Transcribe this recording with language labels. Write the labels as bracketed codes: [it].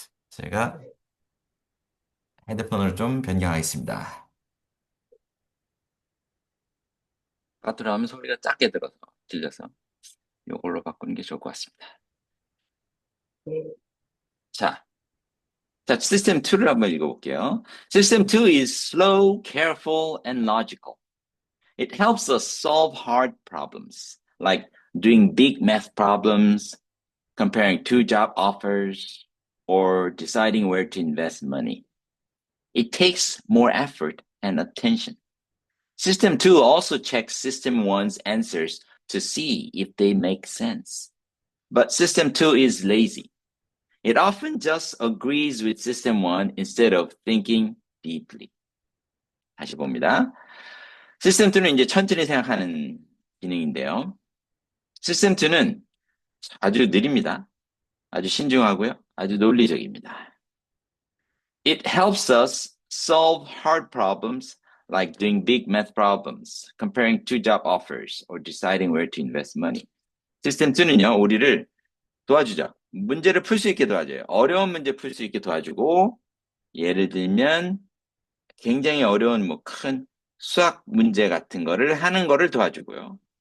[ko] 제가 핸드폰을 좀 변경하겠습니다. 카드로 하면 소리가 작게 들려서 이걸로 바꾸는 게 좋을 것 같습니다. 네, 자, 시스템 2를 한번 읽어볼게요. [en] System 2 is slow, careful, and logical. It helps us solve hard problems, like doing big math problems, comparing two job offers, or deciding where to invest money. It takes more effort and attention. System 2 also checks System 1's answers to see if they make sense. But system 2 is lazy. It often just agrees with system 1 instead of thinking deeply. [ko] 다시 봅니다. 시스템 2는 이제 천천히 생각하는 기능인데요. 시스템 2는 아주 느립니다. 아주 신중하고요. 아주 논리적입니다. [en] It helps us solve hard problems like doing big math problems, comparing two job offers, or deciding where to invest money. [ko] 시스템 2는요, 우리를 도와주죠. 문제를 풀 수 있게 도와줘요. 어려운 문제 풀 수 있게 도와주고, 예를 들면 굉장히 어려운 뭐 큰 수학 문제 같은 거를 하는 거를 도와주고요.